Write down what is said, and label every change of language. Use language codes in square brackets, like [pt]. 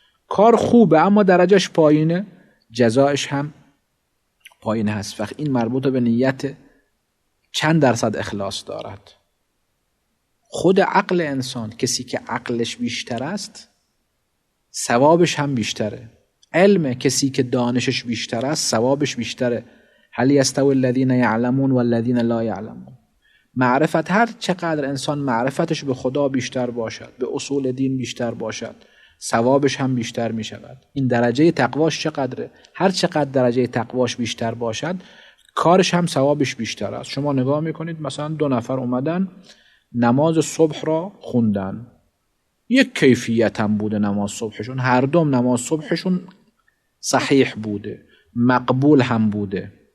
[fa] کار خوبه اما درجهش پایینه، جزایش هم پایین هست. وقت این مربوط به نیت چند درصد اخلاص دارد. خود عقل انسان، کسی که عقلش بیشتر است ثوابش هم بیشتره. علم کسی که دانشش بیشتر است ثوابش بیشتره. [ar] هل یستوی الذین یعلمون والذین لا یعلمون. [fa] معرفت، هر چقدر انسان معرفتش به خدا بیشتر باشد، به اصول دین بیشتر باشد، ثوابش هم بیشتر می شود. این درجه تقواش چقدره؟ هر چقدر درجه تقواش بیشتر باشد کارش هم ثوابش بیشتر است. شما نگاه میکنید مثلا 2 نفر اومدن نماز صبح را خوندن، یک کیفیت هم بوده نماز صبحشون، هر دوم نماز صبحشون صحیح بوده، مقبول هم بوده.